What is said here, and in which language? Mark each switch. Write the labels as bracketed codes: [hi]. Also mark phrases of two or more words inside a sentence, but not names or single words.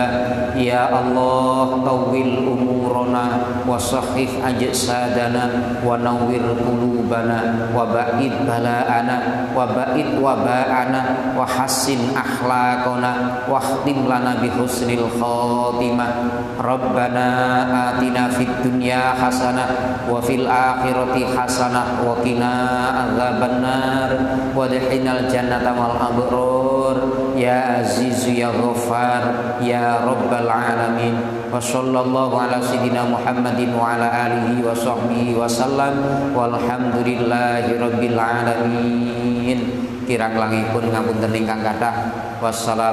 [ar] يا الله, طول أعمارنا وصحح أجسادنا ونور قلوبنا وبعد بلاءنا وبعد وباءنا وحسن أخلاقنا واختم لنا بحسن الخاتمة. ربنا آتنا في الدنيا حسنة وفي الآخرة حسنة وقنا عذاب النار وأدخلنا الجنة مع الأبرار يا عزيز يا غفار يا رب العالمين. وصلى الله على سيدنا محمد وعلى آله وصحبه وسلم والحمد لله رب العالمين. [jv] Kirang langipun ngapunten ingkang kathah.